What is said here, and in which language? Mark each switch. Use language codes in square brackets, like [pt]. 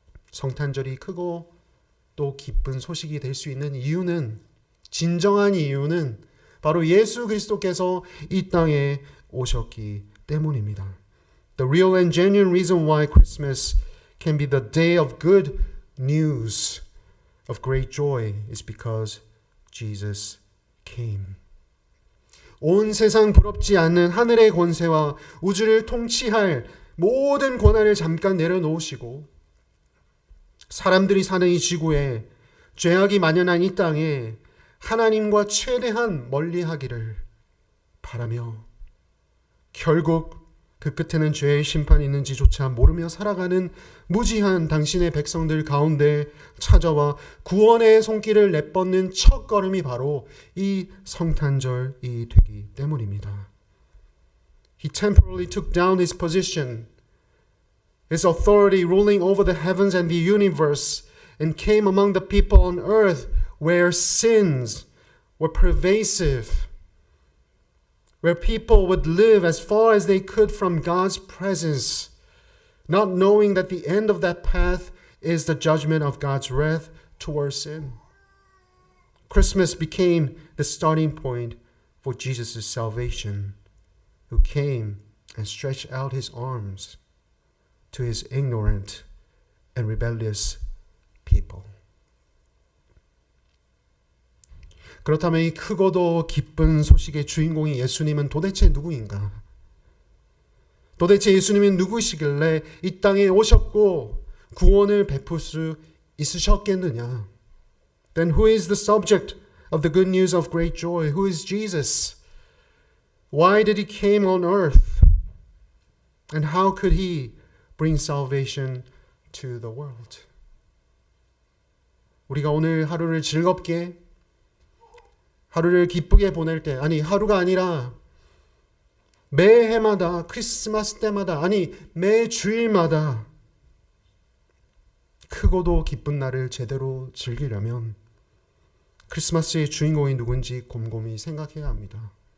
[ko] 성탄절이 크고 또 기쁜 소식이 될 수 있는 이유는, 진정한 이유는 바로 예수 그리스도께서 이 땅에 오셨기 때문입니다. [en] The real and genuine reason why Christmas can be the day of good news, of great joy, is because Jesus came. [ko] 온 세상 부럽지 않는 하늘의 권세와 우주를 통치할 모든 권한을 잠깐 내려놓으시고 사람들이 사는 이 지구에, 죄악이 만연한 이 땅에 하나님과 최대한 멀리하기를 바라며 결국 그 끝에는 죄의 심판이 있는지조차 모르며 살아가는 무지한 당신의 백성들 가운데 찾아와 구원의 손길을 내뻗는 첫 걸음이 바로 이 성탄절이 되기 때문입니다. [en] He temporarily took down his position, his authority ruling over the heavens and the universe, and came among the people on earth where sins were pervasive, where people would live as far as they could from God's presence, not knowing that the end of that path is the judgment of God's wrath towards sin. Christmas became the starting point for Jesus' salvation, who came and stretched out his arms to his ignorant and rebellious people. [ko] 그렇다면 이 크고도 기쁜 소식의 주인공이 예수님은 도대체 누구인가? 도대체 예수님은 누구시길래 이 땅에 오셨고 구원을 베풀 수 있으셨겠느냐? [en] Then who is the subject of the good news of great joy. Who is Jesus? Why did he came on earth? And how could he bring salvation to the world? [ko] 우리가 오늘 하루를 즐겁게, 하루를 기쁘게 보낼 때, 아니 하루가 아니라 매해마다, 크리스마스 때마다, 아니 매 주일마다 크고도 기쁜 날을 제대로 즐기려면 크리스마스의 주인공이 누군지 곰곰이 생각해야 합니다.